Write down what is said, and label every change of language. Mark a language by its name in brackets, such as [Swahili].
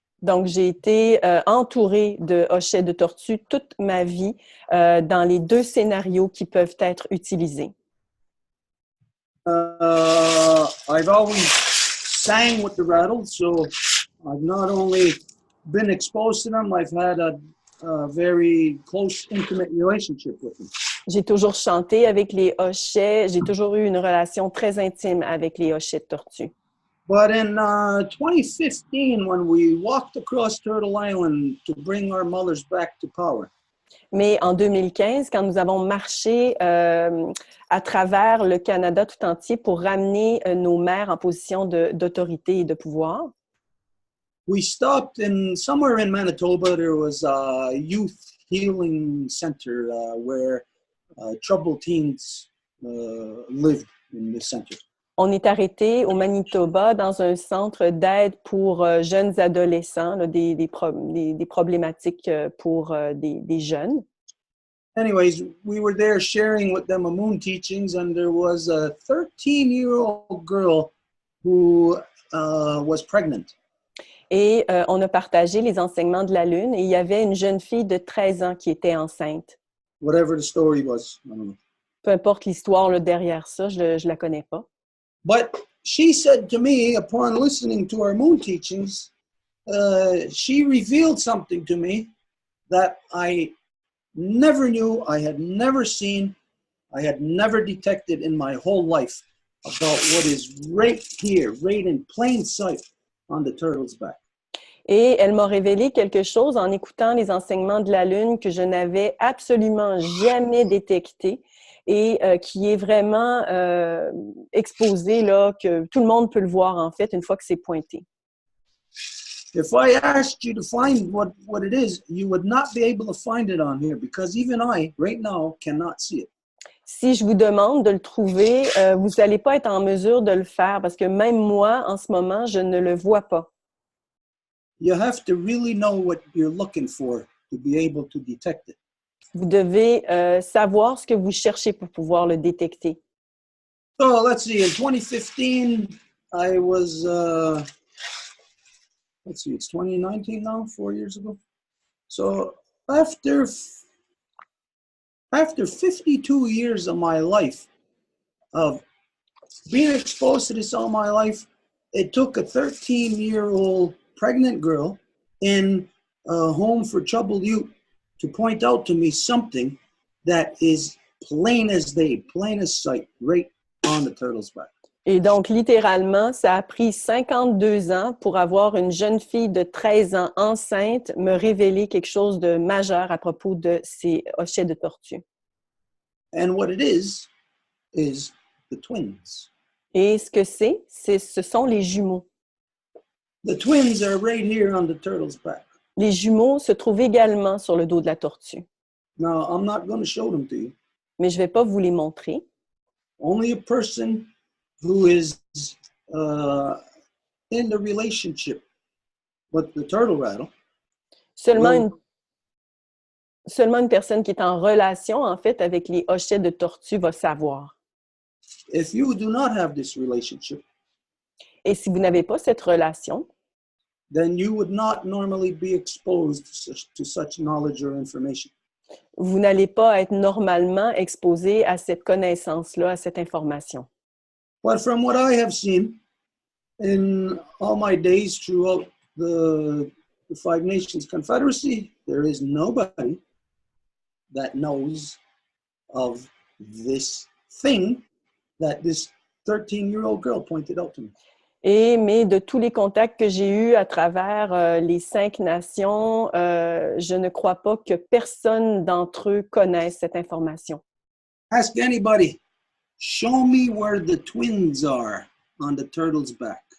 [French] Donc, j'ai été entourée de hochets de tortue toute ma vie dans les deux scénarios qui peuvent être utilisés. [English] I've always sang with the rattles, so I've not only been exposed to them, I've had a very close, intimate relationship with them. [French] J'ai toujours chanté avec les hochets, j'ai toujours eu une relation très intime avec les hochets de tortue. [English] But in 2015, when we walked across Turtle Island to bring our mothers back to power, [French] Mais en 2015, quand nous avons marché à travers le Canada tout entier pour ramener nos mères en position d'autorité et de pouvoir, [English] we stopped somewhere in Manitoba. There was a youth healing center where troubled teens lived in this center. [French] on est arrêté au Manitoba dans un centre d'aide pour jeunes adolescents, là, des problématiques pour des jeunes. [English] Anyways, we were there sharing with them a moon teachings, and there was a 13-year-old girl who was pregnant. [French] Et on a partagé les enseignements de la Lune et il y avait une jeune fille de 13 ans qui était enceinte. [English] Whatever the story was, I don't know. [French] Peu importe l'histoire là, derrière ça, je ne la connais pas. [English] But she said to me, upon listening to our moon teachings, she revealed something to me that I never knew, I had never seen, I had never detected in my whole life about what is right here, right in plain sight on the turtle's back. [French] Et elle m'a révélé quelque chose en écoutant les enseignements de la Lune que je n'avais absolument jamais détecté et qui est vraiment exposé, là, que tout le monde peut le voir, en fait, une fois que c'est pointé. [English] If I asked you to find what it is, you would not be able to find it on here because even I, right now, cannot see it. [French] Si je vous demande de le trouver, vous n'allez pas être en mesure de le faire parce que même moi, en ce moment, je ne le vois pas. [English] You have to really know what you're looking for to be able to detect it. [French] Vous devez savoir ce que vous cherchez pour pouvoir le détecter. [English] So let's see, in 2015, I was, let's see, it's 2019 now, 4 years ago. So after 52 years of my life, of being exposed to this all my life, it took a 13-year-old pregnant girl in a home for troubled youth to point out to me something that is plain as day, plain as sight, right on the turtle's back. [French] Et donc, littéralement, ça a pris 52 ans pour avoir une jeune fille de 13 ans enceinte me révéler quelque chose de majeur à propos de ces hochets de tortue. [English] And what it is the twins. [French] Et ce que ce sont les jumeaux. [English] The twins are right here on the turtle's back. [French] Les jumeaux se trouvent également sur le dos de la tortue. [English] Now, I'm not going to show them to you. [French] Mais je ne vais pas vous les montrer. [English] Only a person who is in the relationship with the turtle rattle. [French] Seulement une personne qui est en relation, en fait, avec les hochets de tortue va savoir. [English] If you do not have this relationship, [French] Et si vous n'avez pas cette relation, [English] then you would not normally be exposed to such knowledge or information. [French] vous n'allez pas être normalement exposé à cette connaissance-là, à cette information. [English] But from what I have seen in all my days throughout the Five Nations Confederacy, there is nobody that knows of this thing that this 13-year-old girl pointed out to me. [French] Mais de tous les contacts que j'ai eus à travers les 5 nations, je ne crois pas que personne d'entre eux connaisse cette information. [English] Ask anybody, show me where the twins are on the turtle's back.